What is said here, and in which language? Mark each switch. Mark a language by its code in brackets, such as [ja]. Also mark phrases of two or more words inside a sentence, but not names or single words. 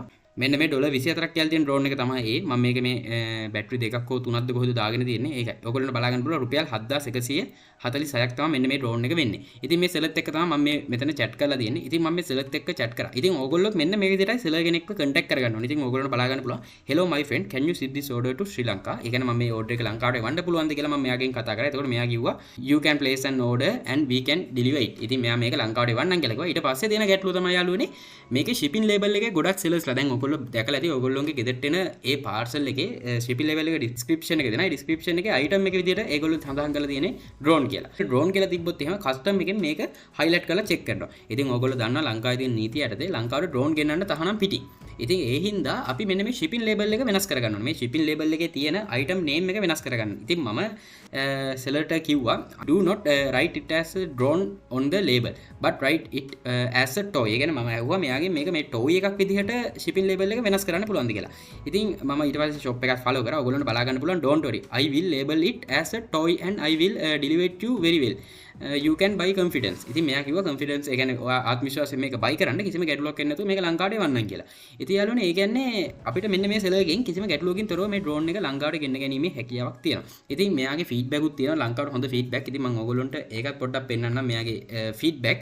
[si] මෙන්න මේ $24ක් කියලා තියෙන ඩ්‍රෝන් එක තමයි ඒ. මම මේක මේ බැටරි දෙකක් හෝ තුනක්ද කොහෙද දාගෙන තියෙන්නේ. ඒකයි. ඔයගොල්ලන්ට බලා ගන්න පුළුවන් රුපියල් 7146ක් තමයි මෙන්න මේ ඩ්‍රෝන් එක වෙන්නේ. ඉතින් මේ සෙලර්ත් එක්ක තමයි මම මේ මෙතන chat කරලා තියෙන්නේ. ඉතින් මම මේ සෙලර්ත් එක්ක chat කරා. ඉතින් ඔයගොල්ලෝ මෙන්න මේ විදිහටයි සෙලර් කෙනෙක්ව contact කරගන්න ඕනේ. ඉතින් ඔයගොල්ලන්ට බලා ගන්න පුළුවන්. [en] Hello my friend, can you ship this order to Sri Lanka? [si] ඒ කියන්නේ මම මේ order එක ලංකාවට එවන්න පුළුවන්ද කියලා මම මෙයාගෙන් කතා කරා. එතකොට මෙයා කිව්වා [en] you can place an order and we can deliver it. [si] ඉතින් මෙයා මේක ලංකාවට එවන්නම් කියලා කිව්වා. ඊට පස්සේ දෙන ගැටලුව තමයි යාළුවනේ මේකේ [en] shipping label [si] එකේ ගොඩක් sellers ලා දැන් ඔයගොල්ලෝ දැකලා ඇති ඔයගොල්ලෝගේ ගෙදරට එන ඒ පාර්සල් එකේ [en] shipping label [si] එක description එක දෙනවා. ඒ description එකේ item එක විදිහට ඒගොල්ලෝ සඳහන් කරලා තියෙන්නේ drone කියලා. drone කියලා තිබ්බොත් එහෙම custom එකෙන් මේක highlight කරලා check කරනවා. ඉතින් ඔයගොල්ලෝ දන්නවා ලංකාවේ තියෙන නීතිය යටතේ ලංකාවට drone ගෙන්නන්න තහනම් පිටි. ඉතින් ඒ හින්දා අපි මෙන්න මේ [en] shipping label [si] එක වෙනස් කරගන්න ඕනේ. මේ [en] shipping label [si] එකේ තියෙන [en] item name [si] එක වෙනස් කරගන්න. ඉතින් මම sellerට කිව්වා [en] do not write it as a drone on the label but write it as a toy. [si] ඒ කියන්නේ මම ඇහුවා මෙයාගෙන් මේක මේ toy එකක් විදිහට [en] shipping label [si] එක වෙනස් කරන්න පුළුවන්ද කියලා. ඉතින් මම ඊට පස්සේ shop එකක් follow කරා. ඔයගොල්ලන්ට බලා ගන්න පුළුවන් [en] don't worry. I will label it as a toy and I will deliver it to you very well. You can buy confidence. [si] ඉතින් මෙයා කිව්වා confidence ඒ කියන්නේ ඔයා ආත්ම විශ්වාසයෙන් මේක buy කරන්න කිසිම ගැටලුවක් එන්නේ නැතුව මේක ලංකාවට එවන්නම් කියලා. ඉතින් යාළුවනේ ඒ කියන්නේ අපිට මෙන්න මේ සෙලර්ගෙන් කිසිම ගැටලුවකින් තොරව මේ drone එක ලංකාවට ගෙන්න ගැනීමේ හැකියාවක් තියෙනවා. ඉතින් මෙයාගේ feedback උත් තියෙනවා ලංකාවට හොඳ feedback. ඉතින් මම ඕගොල්ලන්ට ඒකත් පොඩ්ඩක් පෙන්නන්නම් මෙයාගේ feedback.